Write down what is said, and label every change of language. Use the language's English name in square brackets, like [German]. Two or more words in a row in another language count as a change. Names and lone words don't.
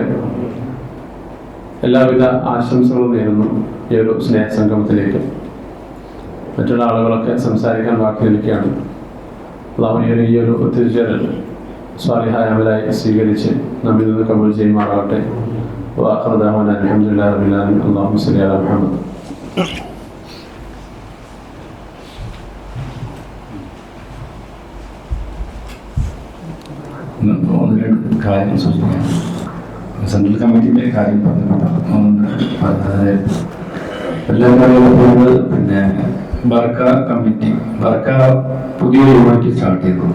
[Malayalam] എല്ലാവിധ ആശംസകളും നേരുന്നു ഈ ഒരു സ്നേഹസംഗമത്തിലേക്ക്. മറ്റുള്ള ആളുകളൊക്കെ സംസാരിക്കാൻ ബാക്കി നിൽക്കുകയാണ്. അള്ളാഹു ഈ ഒരു ഒത്തുചേരൽ സ്വാലിഹായ അമലായി സ്വീകരിച്ച് നമ്മിൽ നിന്ന് കബൂൽ ചെയ്യുമാറാവട്ടെ. [Arabic] وآخر دعوانا الحمد لله رب العالمين. اللهم صل على محمد. [Malayalam] ഒന്ന് രണ്ട് കാര്യങ്ങൾ സൂചിപ്പിക്കാം. [English] central committee's [Malayalam] കാര്യം പറഞ്ഞത് എല്ലാവരും അറിയപ്പെടുന്നത് പിന്നെ ബർക്ക കമ്മിറ്റി, ബർക്ക പുതിയൊരു [English] unit start [Malayalam] ചെയ്തു.